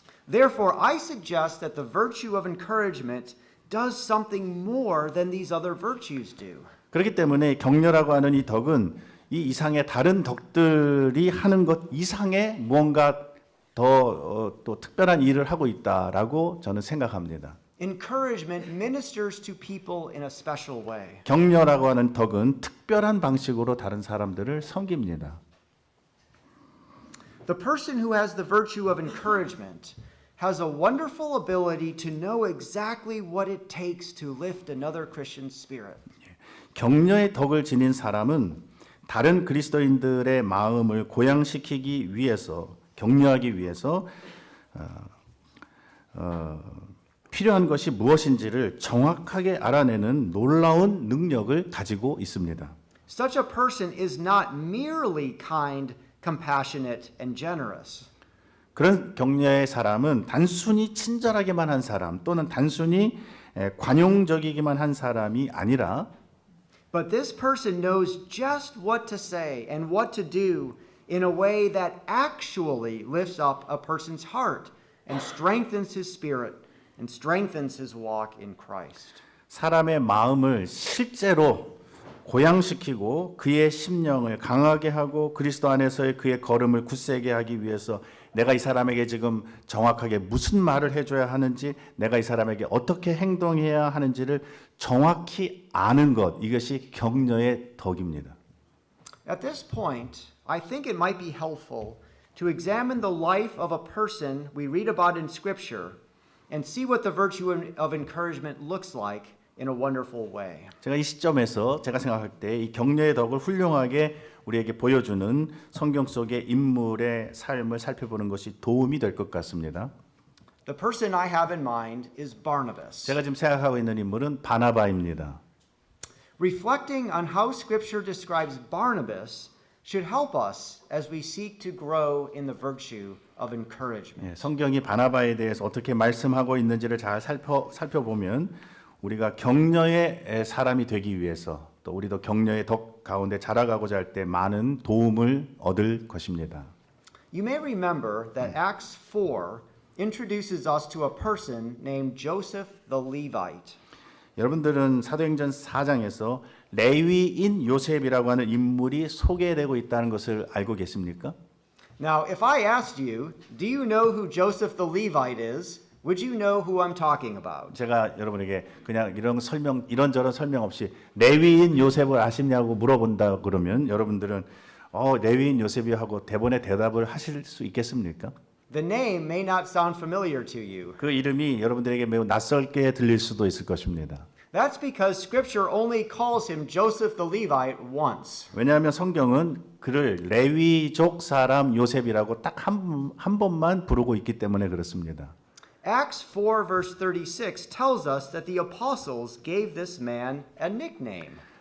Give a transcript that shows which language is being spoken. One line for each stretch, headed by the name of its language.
English: Therefore, I suggest that the virtue of encouragement does something more than these other virtues do.
Korean: 그렇기 때문에 격려라고 하는 이 덕은 이 이상의 다른 덕들이 하는 것 이상의 무언가 더 또 특별한 일을 하고 있다라고 저는 생각합니다.
English: Encouragement ministers to people in a special way.
Korean: 격려라고 하는 덕은 특별한 방식으로 다른 사람들을 섬깁니다.
English: The person who has the virtue of encouragement has a wonderful ability to know exactly what it takes to lift another Christian's spirit.
Korean: 격려의 덕을 지닌 사람은 다른 그리스도인들의 마음을 고양시키기 위해서 격려하기 위해서 필요한 것이 무엇인지를 정확하게 알아내는 놀라운 능력을 가지고 있습니다.
English: Such a person is not merely kind, compassionate, and generous.
Korean: 그런 격려의 사람은 단순히 친절하게만 한 사람 또는 단순히 관용적이기만 한 사람이 아니라
English: But this person knows just what to say and what to do in a way that actually lifts up a person's heart and strengthens his spirit and strengthens his walk in Christ.
Korean: 사람의 마음을 실제로 고양시키고 그의 심령을 강하게 하고 그리스도 안에서의 그의 걸음을 굳세게 하기 위해서 내가 이 사람에게 지금 정확하게 무슨 말을 해줘야 하는지 내가 이 사람에게 어떻게 행동해야 하는지를 정확히 아는 것 이것이 격려의 덕입니다.
English: At this point, I think it might be helpful to examine the life of a person we read about in Scripture and see what the virtue of encouragement looks like in a wonderful way.
Korean: 제가 이 시점에서 제가 생각할 때 이 격려의 덕을 훌륭하게 우리에게 보여주는 성경 속의 인물의 삶을 살펴보는 것이 도움이 될 것 같습니다.
English: The person I have in mind is Barnabas.
Korean: 제가 지금 생각하고 있는 인물은 바나바입니다.
English: Reflecting on how Scripture describes Barnabas should help us as we seek to grow in the virtue of encouragement.
Korean: 성경이 바나바에 대해서 어떻게 말씀하고 있는지를 잘 살펴보면 우리가 격려의 사람이 되기 위해서 또 우리도 격려의 덕 가운데 자라가고자 할 때 많은 도움을 얻을 것입니다.
English: You may remember that Acts 4 introduces us to a person named Joseph the Levite.
Korean: 여러분들은 사도행전 4장에서 레위인 요셉이라고 하는 인물이 소개되고 있다는 것을 알고 계십니까?
English: Now, if I asked you, do you know who Joseph the Levite is? Would you know who I'm talking about?
Korean: 제가 여러분에게 그냥 이런저런 설명 없이 레위인 요셉을 아시냐고 물어본다 그러면 여러분들은 레위인 요셉이 하고 대본에 대답을 하실 수 있겠습니까?
English: The name may not sound familiar to you.
Korean: 그 이름이 여러분들에게 매우 낯설게 들릴 수도 있을 것입니다.
English: That's because Scripture only calls him Joseph the Levite once.
Korean: 왜냐하면 성경은 그를 레위족 사람 요셉이라고 딱 한 번만 부르고 있기 때문에 그렇습니다.
English: Acts 4 verse 36 tells us that the apostles gave this man a nickname.